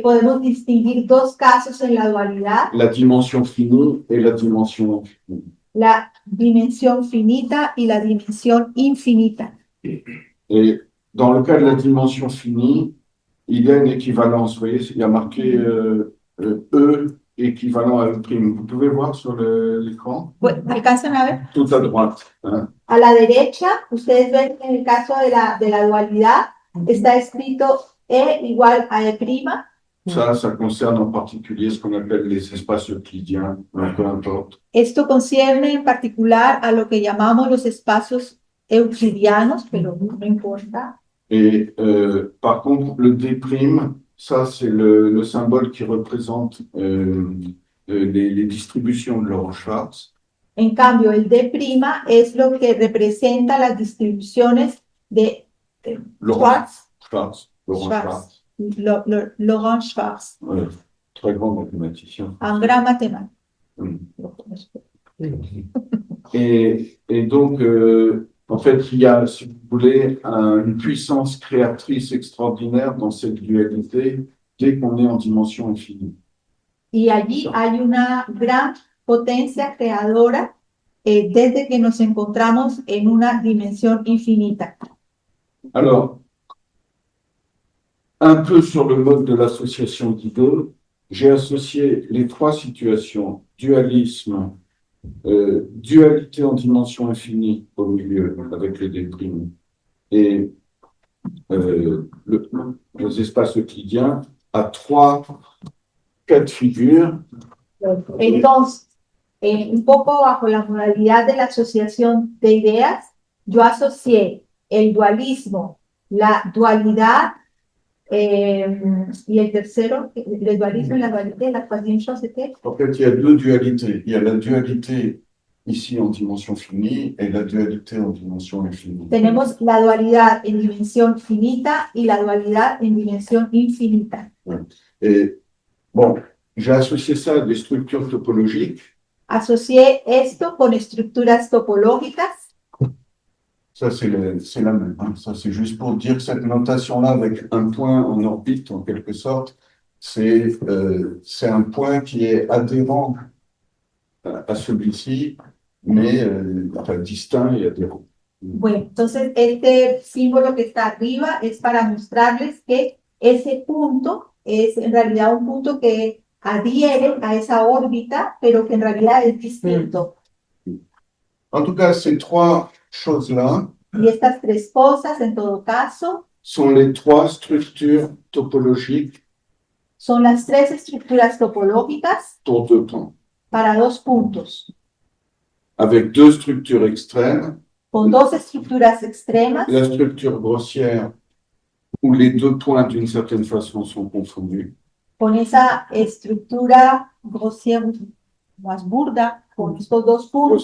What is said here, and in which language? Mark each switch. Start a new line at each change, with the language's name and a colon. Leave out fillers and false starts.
Spanish: Podemos distinguir dos casos en la dualidad.
French: La dimension finie et la dimension infinie.
Spanish: La dimensión finita y la dimensión infinita.
French: Et dans le cas de la dimension finie, il y a une équivalence. Vous voyez, il y a marqué E équivalent à E'. Vous pouvez voir sur l'écran?
Spanish: ¿Alcanzan a ver?
French: Tout à droite. Hein?
Spanish: A la derecha, ustedes ven en el caso de la dualidad, está escrito E igual a E'.
French: Ça concerne en particulier ce qu'on appelle les espaces euclidiens, peu importe.
Spanish: Esto concierne en particular a lo que llamamos los espacios euclidianos, pero no importa.
French: Et par contre, le D' ça c'est le symbole qui représente les distributions de Laurent Schwartz.
Spanish: En cambio, el D' es lo que representa las distribuciones de Laurent Schwartz. Schwartz. Laurent Schwartz,
French: Très grand mathématicien.
Spanish: un gran matemático.
French: Et donc, en fait, il y a, si vous voulez, une puissance créatrice extraordinaire dans cette dualité dès qu'on est en dimension infinie.
Spanish: Y allí hay una gran potencia creadora desde que nos encontramos en una dimensión infinita.
French: Alors, un peu sur le mode de l'association d'idées, j'ai associé les trois situations, dualisme, dualité en dimension infinie au milieu avec les déprimes et les espaces euclidiens à trois cas de figure.
Spanish: Entonces, un poco bajo la modalidad de la asociación de ideas, yo asocié el dualismo, la dualidad y el tercero, el dualismo y la dualidad,
French: la troisième chose c'était. En fait, il y a deux dualités. Il y a la dualité ici en dimension finie et la dualité en dimension infinie.
Spanish: Tenemos la dualidad en dimensión finita y la dualidad en dimensión infinita.
French: Et bon, j'ai associé ça à des structures topologiques.
Spanish: Asocié esto con estructuras topológicas.
French: Ça, c'est la même. Hein. Ça, c'est juste pour dire que cette notation-là, avec un point en orbite, en quelque sorte, c'est un point qui est adhérent à celui-ci, mais enfin, distinct et adhérent.
Spanish: Bueno, entonces este símbolo que está arriba es para mostrarles que ese punto es en realidad un punto que adhiere a esa órbita, pero que en realidad es distinto.
French: En tout cas, ces trois choses-là
Spanish: y estas tres cosas, en todo caso,
French: sont les trois structures topologiques
Spanish: son las tres estructuras topológicas
French: pour deux points,
Spanish: para dos puntos,
French: avec deux structures extrêmes.
Spanish: con dos estructuras extremas,
French: La structure grossière, où les deux points, d'une certaine façon, sont confondus.
Spanish: con esa estructura grosera, más burda, con estos dos puntos,